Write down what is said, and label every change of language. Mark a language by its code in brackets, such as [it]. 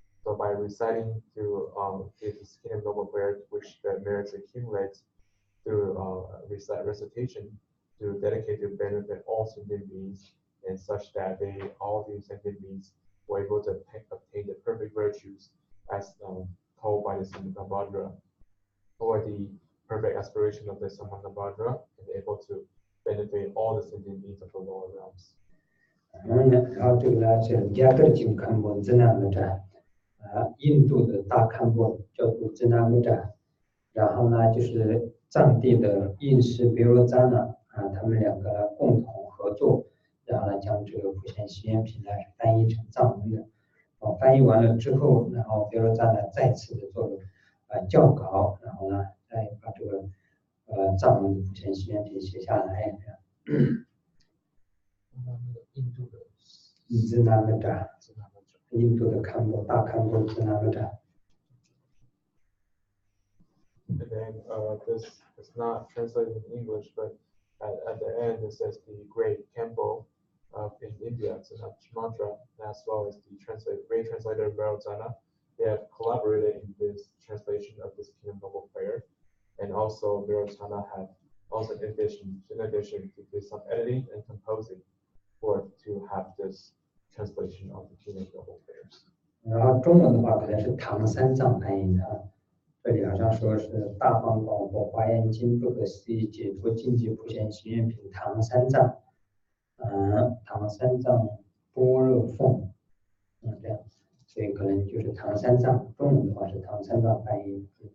[en] So by reciting through this king of noble prayer, which the merits accumulate through recitation, to dedicate to benefit all sentient beings, and such that all these sentient beings were able to obtain the perfect virtues as told by the Samantabhadra, or the perfect aspiration of the Samantabhadra, and able to benefit all the sentient beings of the lower realms. [zh] 然后这个呢是第二个金堪波真纳木扎，印度的大堪波叫做真纳木扎，然后呢就是藏地的印师别罗扎纳他们两个共同合作，然后呢将这个普贤行愿品呢翻译成藏文的。翻译完了之后，然后别罗扎呢再次的做校稿，然后呢再把这个藏文的普贤行愿品写下来。印度的真纳木扎，印度的堪波大堪波真纳木扎。 [en] And then this is not translated in English, but at the end it says the great Kempo in India, Mantra, as well as the great translator Vairocana. They have collaborated in this translation of this King of Noble Prayer, and also Vairocana had also in addition to do some editing and composing to have this translation of the King of Noble Prayers. [zh] 然后中文的话可能是唐三藏翻译的啊，这里好像说是大方广博华严经不可思议解脱境界普贤行愿品唐三藏，唐三藏般若凤，这样，所以可能就是唐三藏，中文的话是唐三藏翻译